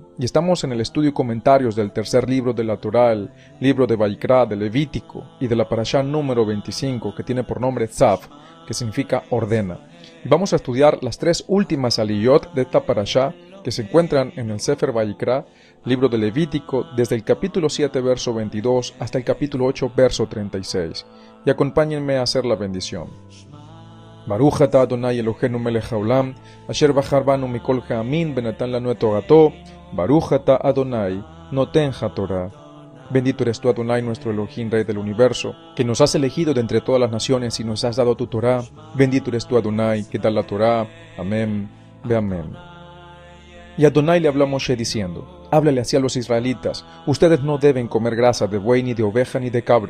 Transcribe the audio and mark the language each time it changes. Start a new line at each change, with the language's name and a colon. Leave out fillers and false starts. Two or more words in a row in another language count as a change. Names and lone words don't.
Spanish: Y estamos en el estudio y comentarios del tercer libro de la Torá, el libro de Vayikra, de Levítico, y de la Parashá número 25, que tiene por nombre Tzav, que significa ordena. Y vamos a estudiar las tres últimas aliyot de esta Parashá, que se encuentran en el Sefer Vayikra, libro de Levítico, desde el capítulo 7, verso 22, hasta el capítulo 8, verso 36. Y acompáñenme a hacer la bendición.
Hebrew: ברוך אתה אדוני אלוהינו מלך העולם, אשר בחר בנו מכל העמים ונתן לנו את תורתו, ברוך אתה אדוני נותן התורה.
Spanish: Bendito eres tú, Adonai, nuestro Elohim, Rey del universo, que nos has elegido de entre todas las naciones y nos has dado tu Torah. Bendito eres tú, Adonai, que da la Torah. Amén, ve amén. Y Adonai le habló a Moshe diciendo: háblale así a los israelitas, ustedes no deben comer grasa de buey, ni de oveja, ni de cabra.